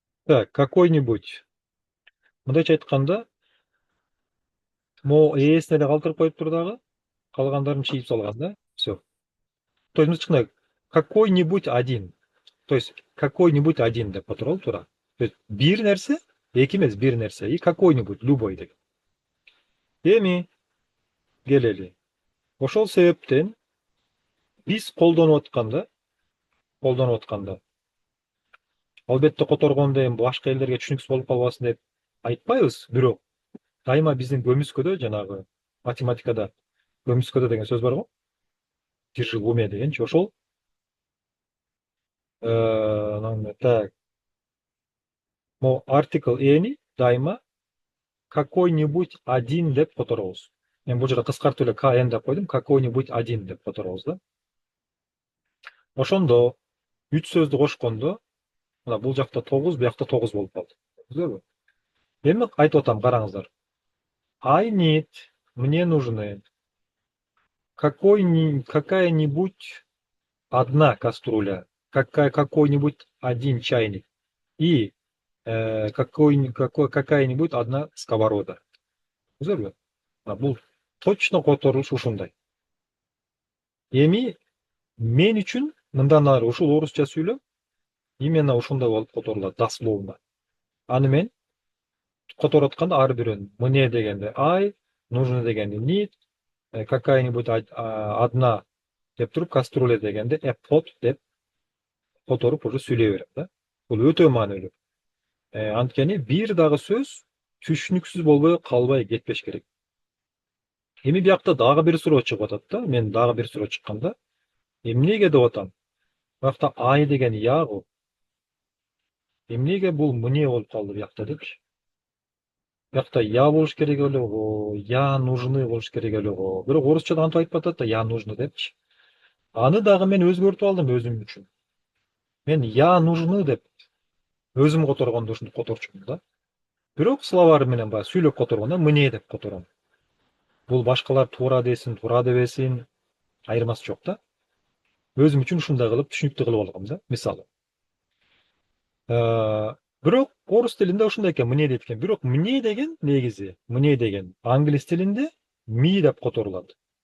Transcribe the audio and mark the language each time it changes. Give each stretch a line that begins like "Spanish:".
Kyrgyz: Так, какой-нибудь. Мындайча айтканда, могу ээсине эле калтырып коюптур дагы, калгандарын чийип салган да.
Russian: Всё.
Kyrgyz: То есть мынтип какой-нибудь один. То есть какой-нибудь один деп которолу туура. То есть бир нерсе, эки эмес, бир нерсе и
Russian: какой-нибудь, любой
Kyrgyz: деген. Эми келели. Ошол себептен биз колдонуп атканда, албетте которгондо эми башка элдерге түшүнүксүз болуп калбасын деп айтпайбыз, бирок дайыма биздин көмүскөдө, жанагы математикада көмүскөдө деген сөз бар го.
Russian: Держи в уме
Kyrgyz: дегенчи, ошол. Так. Мо артикл эни дайыма
Russian: какой-нибудь один
Kyrgyz: деп которобуз. Мен бул жерде кыскартып эле KN деп койдум,
Russian: какой-нибудь один
Kyrgyz: деп которобуз да. Ошондо 3 сөздү кошкондо, мына бул жакта 9, бу 9 болуп калды. Түзөбү? Эми айтып атам, караңыздар.
English: I need,
Russian: мне нужны какая-нибудь одна кастрюля, какой-нибудь один чайник и какая-нибудь одна сковорода.
Kyrgyz: Түзөбү? Бул точно которулуш ушундай. Эми мен үчүн мындан ары ушул орусча сүйлөп, именно ушундай болуп которулат, дословно. Аны мен которуп атканда ар бирөөнүн мне дегенде I, нужно дегенде need, какая-нибудь одна деп туруп кастрюля дегенде pot деп которуп уже сүйлөй берем да. Бул өтө маанилүү. Анткени бир дагы сөз түшүнүксүз болбой калбай кетпеш керек. Эми биякта дагы бир суроо чыгып атат да. Мен дагы бир суроо чыкканда, эмнеге деп атам? Биякта I деген ягу. Эмнеге бул мне болуп калды биякта депчи? Биякта я болуш керек эле го,
Russian: я нужны
Kyrgyz: болуш керек эле го. Бирок орусчада антип айтып атат да,
Russian: я нужны
Kyrgyz: депчи. Аны дагы мен өзгөртүп алдым өзүм үчүн. Мен
Russian: я нужны
Kyrgyz: деп өзүм которгондо ушинтип которчумун да. Бирок словарь менен баягы сүйлөп которгондо мне деп котором. Бул башкалар туура десин, туура дебесин, айырмасы жок да. Өзүм үчүн ушундай кылып түшүнүктүү кылып алгам да, мисалы. Бирок орус тилинде ушундай экен, мне дейт экен. Бирок мне деген негизи, мне деген англис тилинде ми деп которулат.